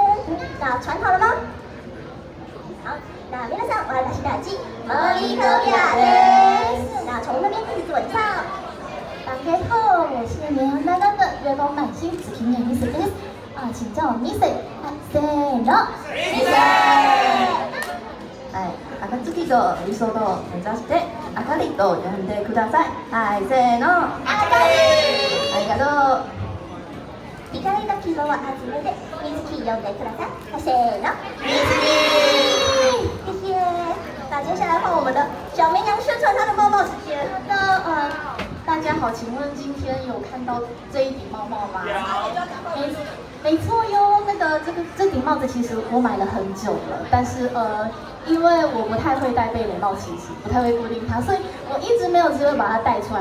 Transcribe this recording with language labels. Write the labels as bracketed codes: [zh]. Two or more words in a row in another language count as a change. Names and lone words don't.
[zh] 那传好了吗？好，那 [ja] 皆さん私たち森トビラです。 [zh] 那从那边开始自我介绍。大家好，我是年恒大的月光满星紫金眼2岁です。请叫我2岁。 [ja] せーの。2歳。はい、暁と理想と目指してあかりと呼んでください。はい、せーの。あかり。ありがとう。光の希望を集めて水木呼んでください。せーの。 [zh] 水木。谢谢。那接下来换我们的小绵羊宣传他的帽帽时间。大家好，请问今天有看到这一顶帽帽吗？没错哟，这顶帽子其实我买了很久了，但是因为我不太会戴贝雷帽骑士，不太会固定它，所以我一直没有机会把它戴出来。